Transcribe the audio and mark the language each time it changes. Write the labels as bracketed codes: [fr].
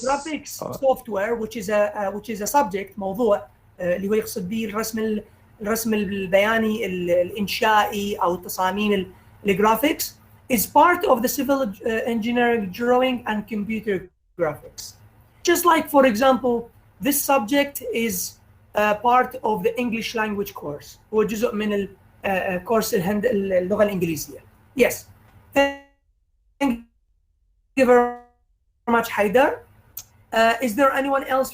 [en] So graphics software, which is a subject, [ar] موضوع اللي هو يقصد به الرسم البياني الإنشائي أو تصاميم الجرافيكس. [en] is part of the civil engineering drawing and computer graphics. Just like, for example, this subject is part of the English language course. [ar] هو جزء من course اللغة الإنجليزية. [en] Yes. Thank you very much, Haidar. Is there anyone else?